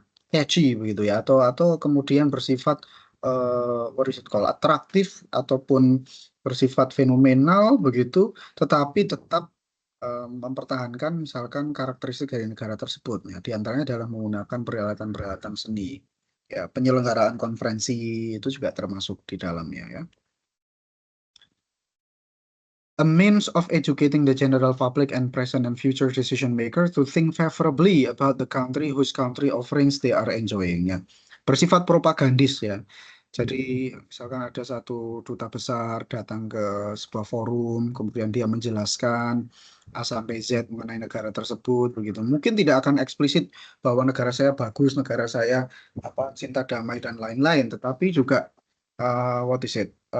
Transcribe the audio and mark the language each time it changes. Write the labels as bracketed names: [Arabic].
[Indonesian] catchy begitu ya, atau kemudian bersifat [English] what is it called, [Indonesian] atraktif ataupun bersifat fenomenal begitu, tetapi tetap mempertahankan misalkan karakteristik dari negara tersebut. Ya, di antaranya adalah menggunakan peralatan-peralatan seni. Ya, penyelenggaraan konferensi itu juga termasuk di dalamnya ya. [English] A means of educating the general public and present and future decision maker to think favorably about the country whose country offerings they are enjoying ya. [Indonesian] Bersifat propagandis ya. Jadi misalkan ada satu duta besar datang ke sebuah forum, kemudian dia menjelaskan A sampai Z mengenai negara tersebut begitu. Mungkin tidak akan eksplisit bahwa negara saya bagus, negara saya apa cinta damai dan lain-lain, tetapi juga [English] what is it?